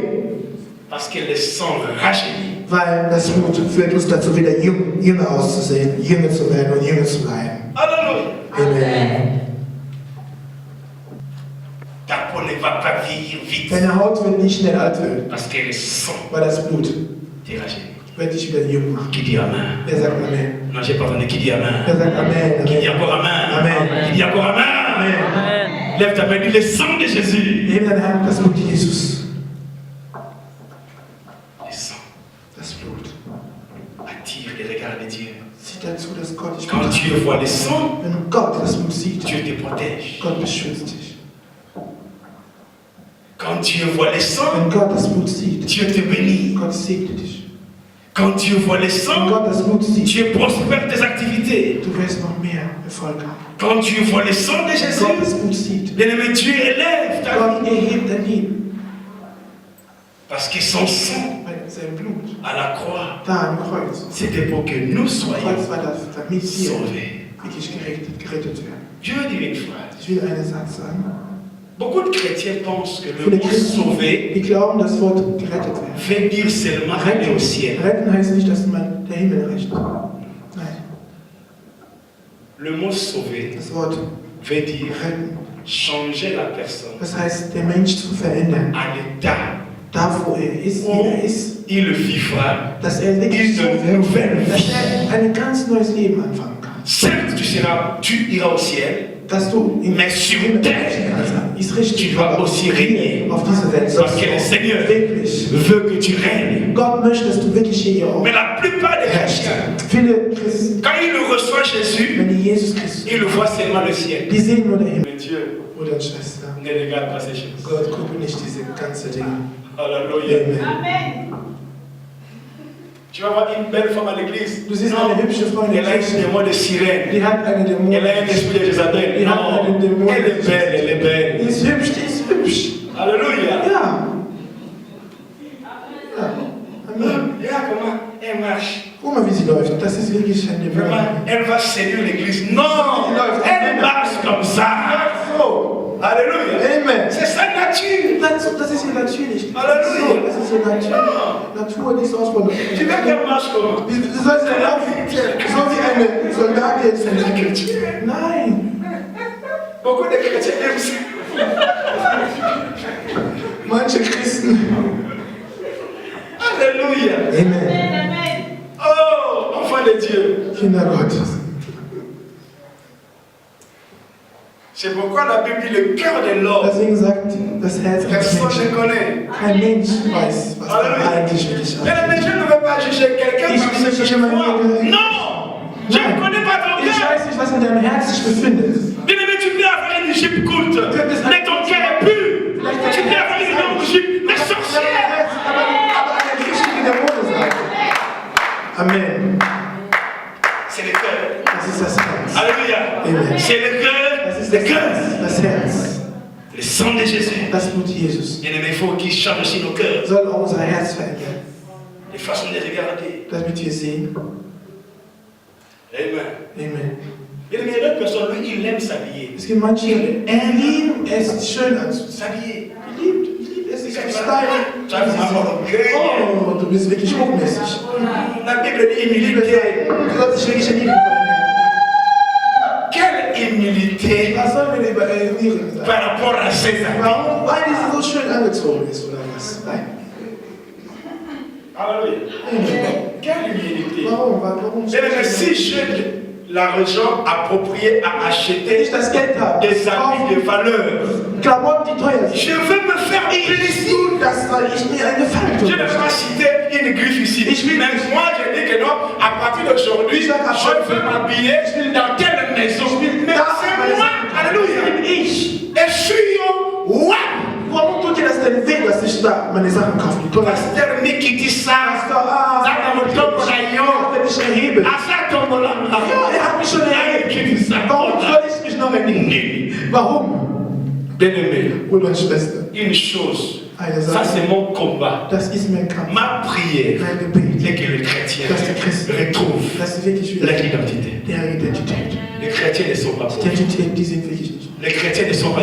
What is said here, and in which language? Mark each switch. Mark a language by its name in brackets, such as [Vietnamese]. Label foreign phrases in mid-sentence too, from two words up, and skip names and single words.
[French] Parce que le sang rajeunit. [German] Weil das Blut führt uns dazu, wieder jünger auszusehen, jünger zu werden und jünger zu bleiben. [French] Alléluia. Amen. Ta peau ne va pas vieillir vite. [German] Deine Haut wird nicht schnell alt werden, [French] Parce que le sang [German] weil das Blut [French] te rajeunit. [German] wird dich wieder jung machen. [French] Qui dit Amen? [German] Wer sagt Amen? [French] Non, j'ai pas entendu qui dit Amen. [German] Wer sagt Amen? [French] Qui dit Amen. encore Amen? Amen. Qui dit encore Amen? Amen. Lève ta main, dis le sang de Jésus. [German] Neben deiner Hand das Blut Jesus. [French] Le sang [German] Das Blut [French] attire les regards de Dieu. [German] sieht dazu, dass Gott dich [French] Quand [German] betrachtet. [French] Dieu voit le sang, [German] Wenn Gott das Blut sieht, [French] Dieu te protège. [German] Gott beschützt dich. [French] Quand Dieu voit le sang, [German] Wenn Gott das Blut sieht, [French] Dieu te bénit. [German] Gott segnet dich. [French] Quand Dieu voit le [German] Wenn [French] sang, [German] Gott das Blut sieht, [French] Dieu prospère tes activités. [German] du wirst noch mehr Erfolg haben. [French] Quand Dieu voit le sang de [German] Wenn Gott das [French] Jésus, [German] Blut sieht, [French] bien-aimé, Dieu élève ta [German] Gott [French] vie. [German] erhebt dein Leben. [French] Parce que son sang [German] Weil sein Blut [French] à la croix, [German] da am Kreuz, [French] c'était pour que nous [German] am [French] soyons [German] Kreuz war das, damit wir [French] sauvés. [German] wirklich gerettet werden. [French] Je veux dire une phrase. [German] Ich will einen Satz sagen. [French] Beaucoup de chrétiens pensent que le [German] Viele [French] mot [German] Christen, [French] sauvé [German] die glauben, das Wort gerettet werden. [French] veut dire seulement aller au ciel. [German] Retten heißt nicht, dass man der Himmel erreicht. Nein, [French] Le mot sauvé [German] das Wort [French] veut dire [German] retten, [French] changer la personne [German] das heißt, den Mensch zu verändern. [French] à l'état [German] Da, wo er ist, wie [French] où [German] er ist, [French] il vivra. [German] dass er wirklich so [French] Une nouvelle [German] dass [French] vie. [German] er ein ganz neues Leben anfangen kann. [French] Certes, tu iras au ciel, [German] Dass du in [French] mais sur [German] Himmel [French] terre, [German] erreichen kannst, ist richtig. [French] tu dois aussi régner. [German] Auf dieser Welt [French] Parce [German] sollst [French] que [German] du [French] le Seigneur [German] auch wirklich. [French] veut que tu règnes. [German] Gott möchte, dass du wirklich hier auch [French] Mais la plupart des chrétiens, [German] viele Christen, [French] quand ils le reçoivent Jésus, [German] wenn die Jesus Christus, [French] ils le voient seulement le ciel. [German] die sehen nur den Himmel. [French] Mais Dieu [German] Bruder und Schwester, [French] ne regarde pas ces choses. [German] Gott guckt nicht diese ganzen Dinge. [French] Alléluia. Amen. Tu vas voir une belle femme à l'église. [German] Du siehst [French] Non. [German] eine hübsche Frau in der [French] Elle a un [German] Kirche, [French] démon de sirène. [German] die hat eine Dämon. [French] Elle a un esprit de Jézabel. [German] Die hat [French] Non. [German] einen Dämon. [French] Elle est belle, elle est [German] Die [French] belle. [German] ist hübsch, die ist hübsch. [French] Alléluia. [German] Ja. Ja. [French] Amen. Regarde comment elle marche. [German] Guck mal, wie sie läuft. Das ist wirklich ein Dämon. [French] Vraiment, elle va séduire l'église. Non, elle marche comme ça. [German] So. [French] Alléluia. Amen. C'est sa nature. [German] Das ist ihr natürlich. Halleluja. So, das ist ihr Natur, die ist aus von [French] Tu veux qu'elle marche comment? [German] Wie soll sie laufen? So wie eine Soldat jetzt. Nein. [French] Beaucoup de chrétiens aiment ça. [German] Manche Christen. [French] Alléluia. Amen. Oh, enfant de Dieu. [German] Kinder Gottes. [French] C'est pourquoi la Bible dit le cœur de l'homme. [German] Deswegen sagt das Herz des [French] Personne [German] Menschen. [French] ne connaît. [German] Kein Mensch weiß, was er [French] Alléluia. [German] eigentlich wirklich [French] Mais [German] hat. [French] le je ne veux pas juger quelqu'un [German] Ich [French] par [German] will [French] ce que [German] nicht [French] je [German] jemanden [French] vois. [German] hier- [French] Non, je ne connais pas ton [German] Ich [French] cœur. [German] weiß nicht, was in deinem Herz sich befindet. [French] Bien aimé, tu peux avoir une Égypte culte, mais ton cœur est pur. Tu peux avoir une grande Égypte, mais sorcière. [German] Aber eine richtige Dämone sein. [French] Amen. C'est le cœur. [German] Das ist das Herz. [French] Alléluia. Amen. C'est le cœur. [German] Das ist [French] Le [German] das [French] cœur. [German] Herz. Das Herz. [French] Le sang de Jésus. [German] Das Blut Jesus. [French] Bien aimé, il faut qu'il change aussi nos cœurs. [German] Soll auch unser Herz verändern, [French] Les façons de regarder. [German] damit wir sehen. [French] Amen. Amen. Bien aimé, l'autre personne, lui, il aime s'habiller. [German] Es gibt manche, die lieben es, schön anzuziehen. [French] S'habiller. [German] Die liebt es, sich zu stylen. [French] Tu as vraiment gagné. [German] Oh, du bist wirklich hochmäßig. [French] La Bible dit humilité. [German] Du sollst dich wirklich erniedrigen. [French] Quelle humilité [German] Was sollen wir denn über erniedrigen sein? [French] par rapport à César. [German] Warum? Weil die so schön angezogen ist, oder was? Nein. [French] Alléluia. Quelle humilité. [German] Warum? [French] Mais si j'ai l'argent approprié à [German] Wenn [French] acheter [German] ich das Geld habe, [French] des habits de valeur, [German] Klamotten, die teuer sind, [French] je veux me faire plaisir. [German] das soll ich mir einen Gefallen [French] Je [German] tun. [French] ne vais pas citer une griffe ici. Mais moi, je dis que non, à partir d'aujourd'hui, je veux m'habiller dans telle maison. Mais c'est moi, alléluia. Et suis wow. [German] Warum tut ihr das denn weh, dass ich da meine Sachen kaufe? Die teuer sind? [French] Pasteur Niki dit ça. [German] Wenn ich erhebe. Ja, hat mich schon erhebt. Warum soll ich mich noch erheben? Warum? [French] Bien-aimé, [German] Bruder und Schwester, [French] une chose, [German] eine [French] ça [German] Sache, [French] c'est mon combat. [German] das ist mein Kampf. [French] Ma prière, [German] Mein Gebet, [French] c'est que le chrétien [German] dass die Christen, [French] retrouve [German] dass sie wirklich wieder [French] leur identité. [German] ihre Identität. [French] Les chrétiens ne sont pas pauvres. [German] Identität, die sind wirklich nicht. [French] Les chrétiens ne sont pas